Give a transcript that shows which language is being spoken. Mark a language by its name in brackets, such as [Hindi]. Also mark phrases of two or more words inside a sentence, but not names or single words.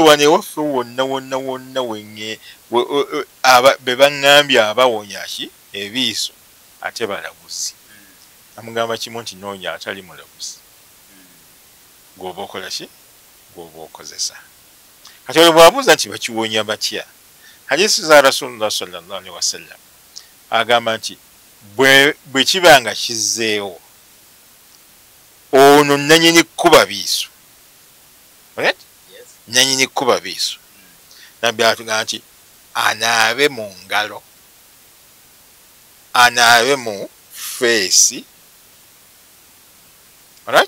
[Ganda] wano ewaffe wonna wenye be baŋŋambye abawonya ki ebiiso ate balaguzi namugamba kimu nti noonya atali mulaguzi gwoba okola ki gwoba okozesa kati olwo bwabuuza nti bakiwonya batya hadisi za rasulullah [Arabic] صلى الله عليه وسلم [Ganda] agamba nti bwe kiba nga kizzeewo ono nanyini kkuba biiso right? [English] Yes. [Ganda] Nanyini kkuba biiso nabbi atugamba nti anaabe mu ngalo anaabe mu feesi right?